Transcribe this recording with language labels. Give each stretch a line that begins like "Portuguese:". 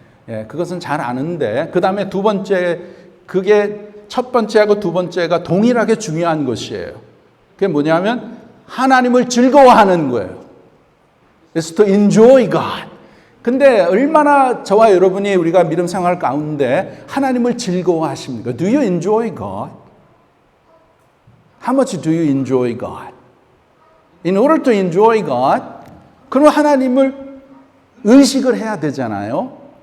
Korean: 예, 그것은 잘 아는데 그 다음에 두 번째, 그게 첫 번째하고 두 번째가 동일하게 중요한 것이에요. 그게 뭐냐면 하나님을 즐거워하는 거예요.
English: It's to enjoy God.
Korean: 근데 얼마나 저와 여러분이 우리가 믿음 생활 가운데 하나님을 즐거워하십니까?
English: Do you enjoy God? How much do you enjoy God? In order to enjoy God,
Korean: 그럼 하나님을 의식을 해야 되잖아요.